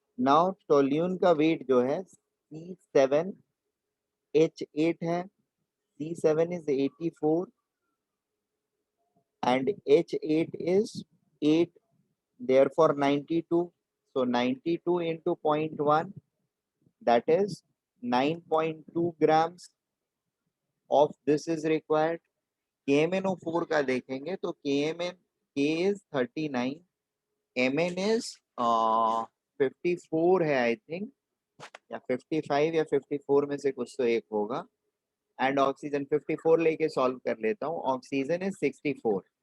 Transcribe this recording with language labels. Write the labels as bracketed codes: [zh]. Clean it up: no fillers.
[en] now toluene [hi] का wait जो है [en] C7H8 है, C7 is 84 and H8 is 8, therefore 92. So 92 into 0.1, that is 9.2 grams of this is required. [hi] KMnO4 का देखेंगे तो [en] K is 39, Mn is 54 [hi] है [en] I think, [hi] या 55 या 54 में से कुछ तो एक होगा। एंड ऑक्सीजन 54 लेके सॉल्व कर लेता हूँ, [en] Oxygen is 64।